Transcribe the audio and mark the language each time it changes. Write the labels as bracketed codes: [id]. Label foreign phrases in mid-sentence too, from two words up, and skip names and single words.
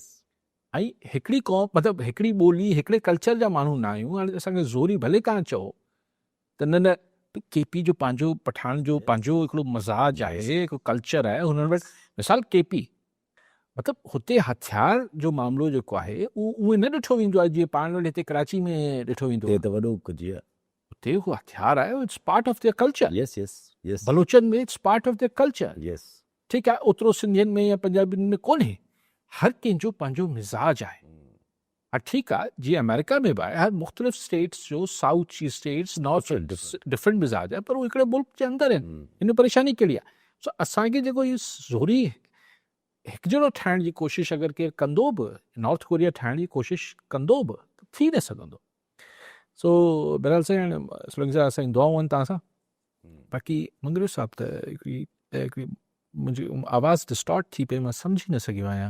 [sd] ऐं हिकिड़ी क़ौम मतिलबु हिकिड़ी ॿोली हिकिड़े कल्चर जा माण्हू न आहियूं हाणे असांखे ज़ोरी भले कान चओ त न केपी जो पंहिंजो पठान जो पंहिंजो हिकिड़ो मज़ाज आहे हिकिड़ो कल्चर आहे हुननि वटि मिसाल केपी मतिलबु हुते हथियार जो मामिलो जेको आहे उहो उहे न ॾिठो वेंदो आहे जीअं पाण वटि हिते कराची में ॾिठो वेंदो आहे त वॾो कुझु आहे हुते उहो हथियार आहे [en] it's part of their culture yes yes yes [sd] बलोचनि में [en] it's part of their culture यस [sd] ठीकु आहे ओतिरो सिंधियुनि में या पंजाबियुनि में कोन्हे हर कंहिंजो पंहिंजो मिज़ाज आहे हा ठीकु आहे जीअं अमेरिका में बि आहे हर मुख़्तलिफ़ स्टेट्स जो साउथ जी स्टेट्स नॉर्थ डिफरेंट मिज़ाज आहे पर उहे हिकिड़े मुल्क जे अंदरि आहिनि हिन परेशानी कहिड़ी आहे सो असांखे जेको इहो ज़ोरी हिकु जहिड़ो ठाहिण जी कोशिशि अगरि केरु कंदो बि नॉर्थ कोरिया ठाहिण जी कोशिशि कंदो बि त थी न सघंदो सो बहरहाल साईं सुलंग सां असांजी दुआऊं आहिनि तव्हां सां बाक़ी मंगरू साहिबु त हिकिड़ी मुंहिंजी आवाज़ डिस्टॉर्ट थी पई मां सम्झी न सघियो आहियां